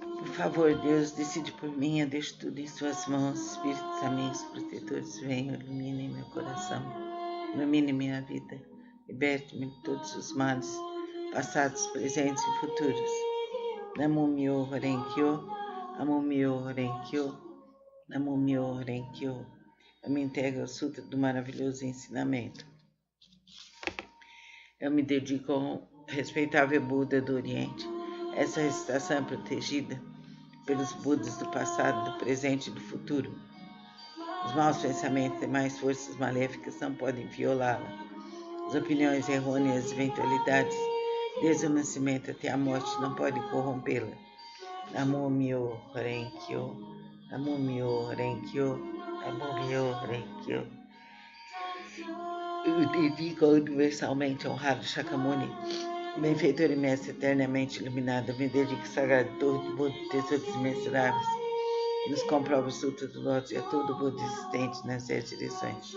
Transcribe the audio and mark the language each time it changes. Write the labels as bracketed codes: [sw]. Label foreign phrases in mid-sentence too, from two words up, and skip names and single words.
[pt] Por favor, Deus, decide por mim, eu deixo tudo em suas mãos. Espíritos amigos, protetores, venham, iluminem meu coração, ilumine minha vida, liberte-me de todos os males, passados, presentes e futuros. [ja] 南無妙法蓮華経、南無妙法蓮華経、南無妙法蓮華経. [pt] Eu me integro ao Sutra do maravilhoso ensinamento. Eu me dedico ao respeitável Buda do Oriente. Essa recitação é protegida pelos Budas do passado, do presente e do futuro. Os maus pensamentos e mais forças maléficas não podem violá-la. As opiniões errôneas e eventualidades, desde o nascimento até a morte, não podem corrompê-la. [ja] 南無妙法蓮華経、南無妙法蓮華経、南無妙法蓮華経. [pt] Eu dedico ao universalmente honrado Shakyamuni, benfeitor e mestre eternamente iluminado. Eu me dedico ao sagrado torre do Buda, tesouros imensuráveis, nos comprova o Sutra do Lótus e a todo o Buda existente nas 10 direções.